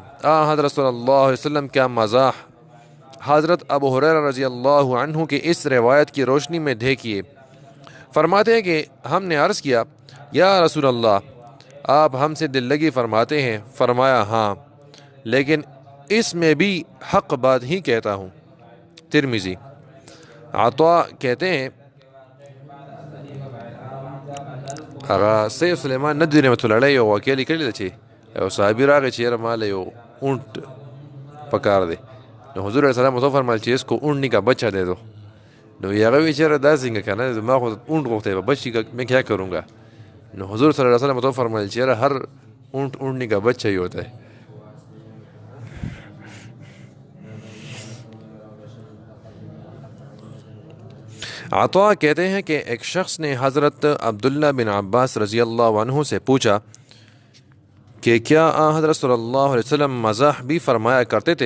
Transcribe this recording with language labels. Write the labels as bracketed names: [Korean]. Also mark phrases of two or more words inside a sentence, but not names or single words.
[Urdu] حضرت صلی اللہ علیہ وسلم کیا مزاح حضرت ابو ہریرہ رضی اللہ عنہ کی اس روایت کی روشنی میں دیکھیے۔ فرماتے ہیں کہ ہم نے عرض کیا یا رسول اللہ، آپ ہم سے دل لگی فرماتے ہیں؟ فرمایا ہاں، لیکن اس میں بھی حق بات ہی کہتا ہوں۔ ترمذی۔ عطا کہتے ہیں [Pashto] هغه سیف سلیمان ندوی رحمت الله علیه یو واقعه لیکلې ده چې یو صحابي راغی چې یاره ماله یو اونټ پکار دی، نو حضور علیہ السلام ورته فرمایل چې [Urdu] اس کو اونټنی کا بچہ دے دو، [Pashto] نو هغه وی چې یاره دا څنګه کنه ما خو اونټ غوښتی و [Urdu] بچی کا میں کیا کروں گا؟ [Pashto] نو حضور صلی اللہ علیہ وسلم ورته فرمایل چې یاره [Urdu] ہر اونٹ اونٹنی کا بچہ ہی ہوتا ہے۔ عطا کہتے ہیں کہ ایک شخص نے حضرت عبداللہ بن عباس رضی اللہ عنہ سے پوچھا کہ کیا حضرت صلی اللہ علیہ وسلم مزاح بھی فرمایا کرتے تھے؟